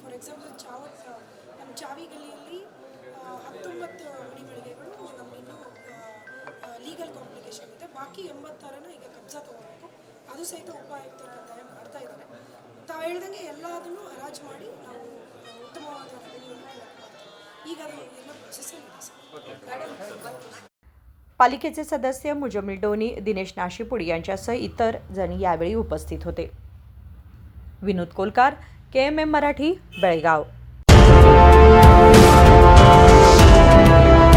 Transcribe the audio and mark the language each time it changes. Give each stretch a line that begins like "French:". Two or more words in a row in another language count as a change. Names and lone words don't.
English: for example
Kannada: ನಮ್ಮ ಚಾವಿ ಗಲ್ಲಿಯಲ್ಲಿ 19 ಅಂಗಡಿ ಮಳಿಗೆಗಳು ನಮಗಿನ್ನೂ
English: legal complication
Kannada: ಇದೆ. ಬಾಕಿ 86ನ ಈಗ ಕಬ್ಜಾ ತೊಗೋಬೇಕು. ಅದು ಸಹಿತ ಉಪಾಯುಕ್ತರು ಕಡ್ಡಾಯ ಮಾಡ್ತಾ ಇದ್ದಾರೆ. ತಾವು ಹೇಳ್ದಂಗೆ ಎಲ್ಲದನ್ನು ಹರಾಜು ಮಾಡಿ ನಾವು ಉತ್ತಮವಾದ ರೆವಿನ್ಯೂವನ್ನು ಕಲೆಕ್ಟ್ ಮಾಡ್ತೀವಿ. ಈಗ ಅದು ಎಲ್ಲ ಪ್ರೊಸೆಸ್ಸಲ್ಲಿದೆ ಸರ್.
Marathi: पालिकेचे सदस्य मुजमिल डोनी, दिनेश नाशिपुडी यांच्यासह इतर जण यावेळी उपस्थित होते. विनोद कोलकार, KMM मराठी, बेळगाव.